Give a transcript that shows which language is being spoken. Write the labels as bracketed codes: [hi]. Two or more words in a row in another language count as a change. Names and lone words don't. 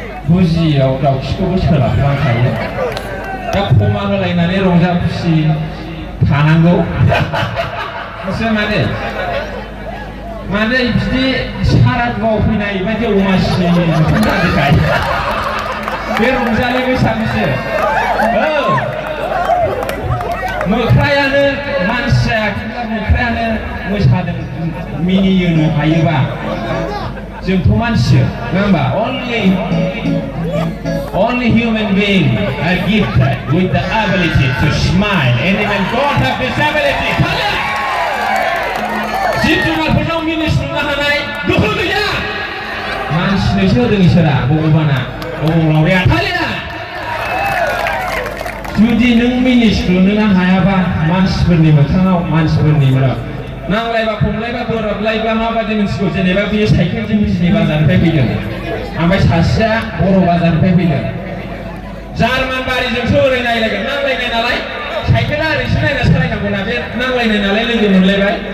[brx] बुजियाव दाउखिखौबो सोलाबलांखायो दा खमा होलायनानै रंजा खुसि थानांगौ मिथिबाय मादै बिदि सारादुआव फैनाय बायदि अमासिनि जादोंखाय बे रंजालि बैसागुसो मोख्रायानो मानसि जायाखैब्ला मोख्रायानो मोसादों मिनिनो हायोबा जोंथ' मानसि नङा [en] होमबा only human beings are gifted with the ability to smile and even God have this ability [brx] जिब जुनारफोरनाव मिनिस्लुनो हानाय गोहो गैया मानसिनोसो होदों इसोरा भगबाना अबंलावरिया थालिया जुदि नों मिनिस्लुनो हायाबा मानसिफोरनि मोखाङाव मानसिफोरनि नांलायबा खमलायबा बोराबलायबा माबादि मिथिगौ जेनेबा बियो साइकेलजों बिजनि बाजारनिफ्राय फैदों ओमफ्राय सासेया बर' बाजारनिफ्राय फैदों जार्मान बारिजोंसो ओरै नायलायगोन नांलायनाय नालाय साइकेला ओरैसो नायना सालायनांगौ ना बे नांलायनाय नालाय लोगो मोनलायबाय